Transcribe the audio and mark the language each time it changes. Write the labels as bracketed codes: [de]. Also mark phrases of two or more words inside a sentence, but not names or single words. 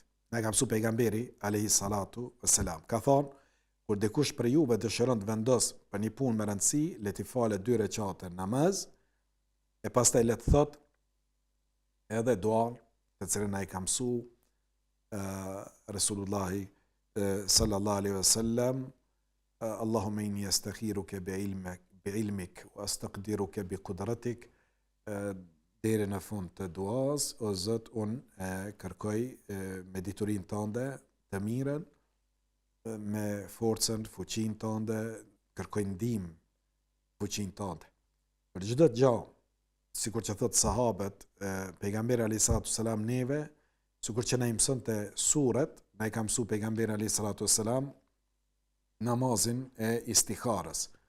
[sq] Na e ka mësuar pejgamberi [ar] عليه الصلاة والسلام. [sq] Ka thonë, kur dikush për juve dëshiron të vendos për një punë me rëndësi, le të falet 2 recate namaz, e pastaj le të thot edhe duan të cilën ai ka mësuar [ar] رسول الله صلى الله عليه وسلم، اللهم إني أستخيرك بعلمك وأستقدرك بقدرتك, [sq] deri në fund të duas, o Zot, unë kërkoj me diturinë tënde të mirën, me forcën, fuqinë tënde, kërkoj ndihmë fuqinë tënde. Për çdo gjë, sikur që thot sahabët, pejgamberi [ar] عليه الصلاة والسلام [sq] neve, sikur që na i mësonte suret, na i ka mësu pejgamberi [ar] عليه الصلاة والسلام [sq] namazin e istikharës.